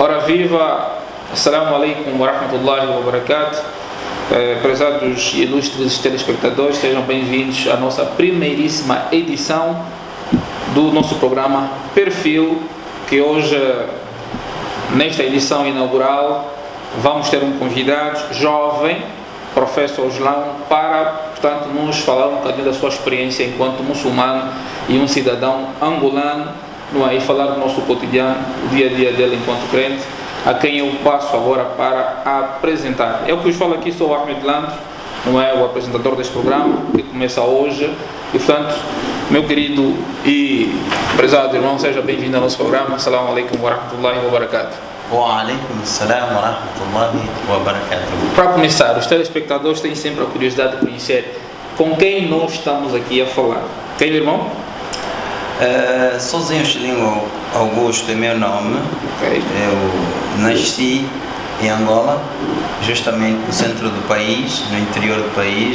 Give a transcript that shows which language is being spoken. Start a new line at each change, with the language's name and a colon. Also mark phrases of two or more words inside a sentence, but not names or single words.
Portuguese: viva,
Arabic: السلام عليكم ورحمة الله وبركاته.
Portuguese: Prezados e ilustres telespectadores, sejam bem-vindos à nossa primeiríssima edição do nosso programa Perfil, que hoje, nesta edição inaugural, vamos ter um convidado jovem, professor Oslão, para, portanto, nos falar um bocadinho da sua experiência enquanto muçulmano e um cidadão angolano, não é? E falar do nosso cotidiano, o dia a dia dele enquanto crente, a quem eu passo agora para apresentar. Eu que vos falo aqui sou o Ahmed Lando, não é? O apresentador deste programa, que começa hoje. E, portanto, meu querido e prezado irmão, seja bem-vindo ao nosso programa.
Arabic: السلام عليكم ورحمة الله وبركاته. وعليكم السلام ورحمة الله وبركاته.
Portuguese: Para começar, os telespectadores têm sempre a curiosidade de conhecer com quem nós estamos aqui a falar. Quem, irmão? Sozinho Chilingo Augusto é meu nome. Okay. Eu nasci em Angola, justamente no centro do país, no interior do país.